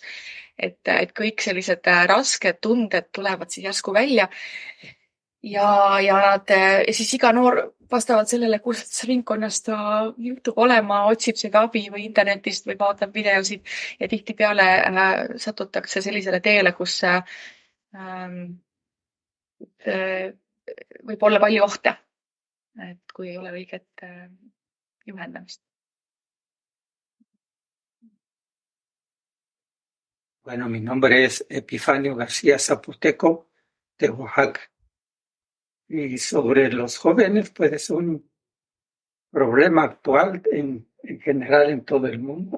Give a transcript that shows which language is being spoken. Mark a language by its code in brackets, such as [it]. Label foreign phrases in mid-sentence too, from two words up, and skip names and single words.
[et] Et kõik sellised rasked tunded tulevad siis järsku välja ja siis iga noor vastavalt sellele, kus ringkonnas ta juhtub olema, otsib seda abi või internetist või vaatab videosid ja tihtipeale satutakse sellisele teele, kus võib olla palju ohte, et kui ei ole õiget juhendamist. [es] Bueno, mi nombre es Epifanio García Zapoteco, de Oaxaca. Y sobre los jóvenes, pues es un problema actual en general en todo el mundo.